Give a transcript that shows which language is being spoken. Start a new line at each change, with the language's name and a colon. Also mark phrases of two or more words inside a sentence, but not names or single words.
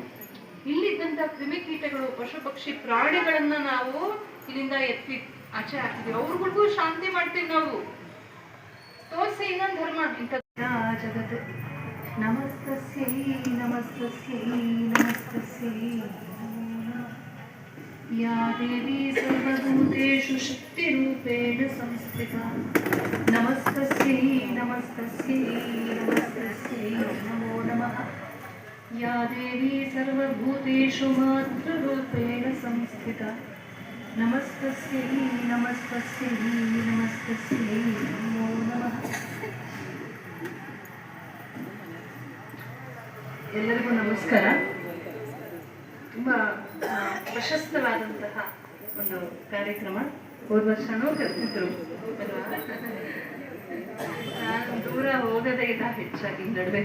Kannada: ಇಲ್ಲಿದ್ದಂಥ ಕ್ರಿಮಿಕೀಟಗಳು, ಪಶು ಪಕ್ಷಿ ಪ್ರಾಣಿಗಳನ್ನ ನಾವು ಇಲ್ಲಿಂದ ಎತ್ತಿ ಆಚೆ ಹಾಕ್ತೀವಿ, ಅವ್ರಿಗೂ ಶಾಂತಿ ಮಾಡ್ತೀವಿ ನಾವು. ತೋರಿಸಿ ಇನ್ನೊಂದು ಧರ್ಮ ಇಂಥ ಜಗತ್.
Sanskrit: ನಮಸ್ತಸ್ಯೈ ನಮಸ್ತಸ್ಯೈ ನಮಸ್ತಸ್ಯೈ या देवी सर्वभूतेषु शक्तिरूपेण संस्थिता नमस्तस्यै नमस्तस्यै नमस्तस्यै नमो नमः या देवी सर्वभूतेषु मातृरूपेण संस्थिता नमस्तस्यै नमस्तस्यै नमस्तस्यै नमो नमः.
Kannada: ಎಲ್ಲರಿಗೂ ನಮಸ್ಕಾರ. ತುಂಬ ಪ್ರಶಸ್ತವಾದಂತಹ ಒಂದು ಕಾರ್ಯಕ್ರಮ. ಹೋದ ವರ್ಷನೂ ಕರೆದಿದ್ರು ಅಲ್ವಾ. ನಾನು ದೂರ ಹೋಗದೇ ಇಲ್ಲ ಹೆಚ್ಚಾಗಿ ನಡುವೆ.